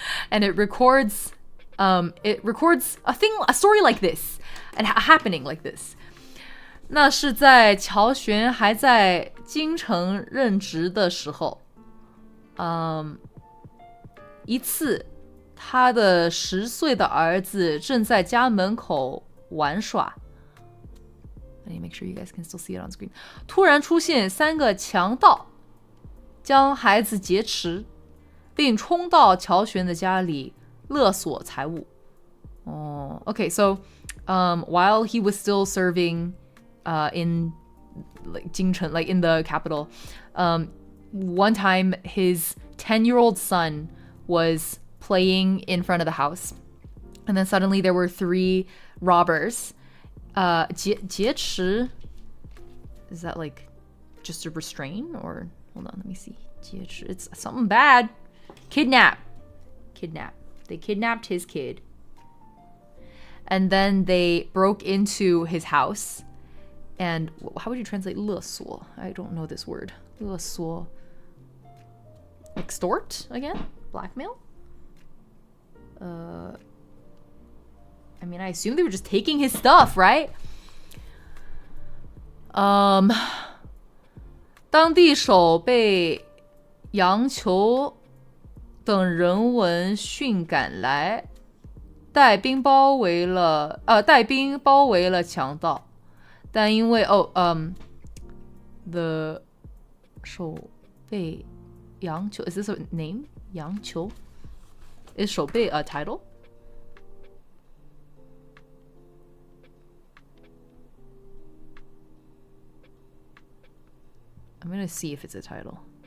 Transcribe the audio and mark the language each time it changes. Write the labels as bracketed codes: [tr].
[en] And it records a story like this and happening like this. [zh] 那是在乔玄还在京城任职的时候，一次他的10岁的儿子正在家门口玩耍。 [en] I need to make sure you guys can still see it on screen. [zh] 突然出现3个强盗，将孩子劫持，并冲到乔玄的家里勒索财物。 [en] Oh, okay, so while he was still serving in like Jingchen, like in the capital, one time his 10-year-old son was playing in front of the house, and then suddenly there were 3 robbers. 劫持 is that like just to restrain, or hold on, let me see. 劫持 it's something bad. Kidnap. They kidnapped his kid. And then they broke into his house. And how would you translate 勒索? I don't know this word. 勒索.Extort again? Blackmail? I mean, I assume they were just taking his stuff, right? [zh] 当地守备杨球等人闻讯赶来，带兵包围了强盗，但因为the 守备杨球 [en] is this a name? 杨球 is 守备 a title? I'm gonna see if it's a title.